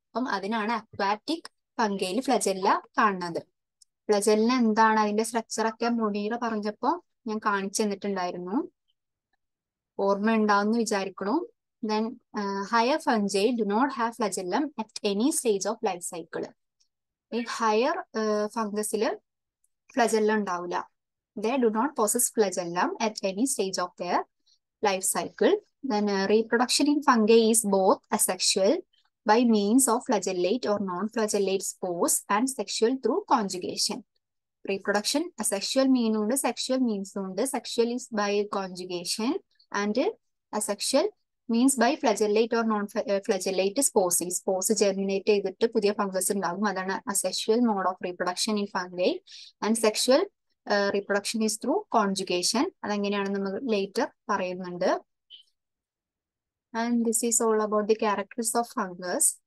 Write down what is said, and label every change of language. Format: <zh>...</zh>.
<ml>അപ്പം അതിനാണ് അക്വാറ്റിക് ഫംഗൈയിൽ ഫ്ലജെല്ല കാണുന്നത്. ഫ്ലജെല്ല എന്താണ്? അതിന്റെ സ്ട്രക്ചർ ഒക്കെ മുനീറ പറഞ്ഞപ്പോ ഞാൻ കാണിച്ചു തന്നിട്ടുണ്ടായിരുന്നു. ഓർമ്മ ഉണ്ടാവുമെന്ന് വിചാരിക്കണു.</ml> <en>Then higher fungi do not have flagellum at any stage of life cycle.</en> <ml>ഈ ഹയർ ഫംഗസില് ഫ്ലജെല്ലം ഉണ്ടാവില്ല.</ml> <en>They do not possess flagellum at any stage of their life cycle. Then reproduction in fungi is both asexual by means of flagellate or non-flagellate spores and sexual through conjugation. Reproduction asexual mean</en> <ml>ഉണ്ട്,</ml> <en>sexual means ഉണ്ട്. Sexual is by conjugation and asexual means by flagellate or non-flagellate spores.</en> <ml>Spores germinate ചെയ്തിട്ട് പുതിയ fungus ഉണ്ടാകും. അതാണ്</ml> <en>asexual mode of reproduction in fungi. And sexual reproduction is through conjugation.</en> <ml>അതെങ്ങനെയാണെന്ന് നമ്മൾ later പറയുന്നുണ്ട്.</ml> <en>And this is all about the characters of fungus.</en>